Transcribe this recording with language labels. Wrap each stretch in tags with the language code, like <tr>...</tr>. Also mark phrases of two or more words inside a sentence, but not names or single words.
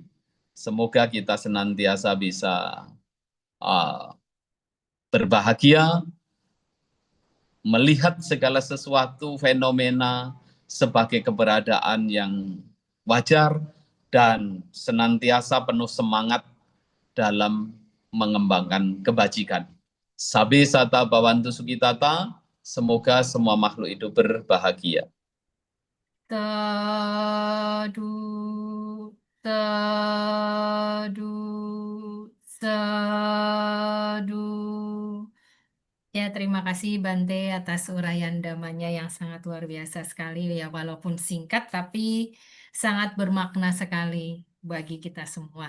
<id>Semoga kita senantiasa bisa berbahagia, melihat segala sesuatu fenomena sebagai keberadaan yang wajar, dan senantiasa penuh semangat dalam mengembangkan kebajikan.</id> <pi>Sabe sata bawantu sukitata,</pi> <id>semoga semua makhluk hidup berbahagia. Teduh, teduh, seduh. Ya, terima kasih Bante atas uraian damanya yang sangat luar biasa sekali ya, walaupun singkat tapi sangat bermakna sekali bagi kita semua.</id>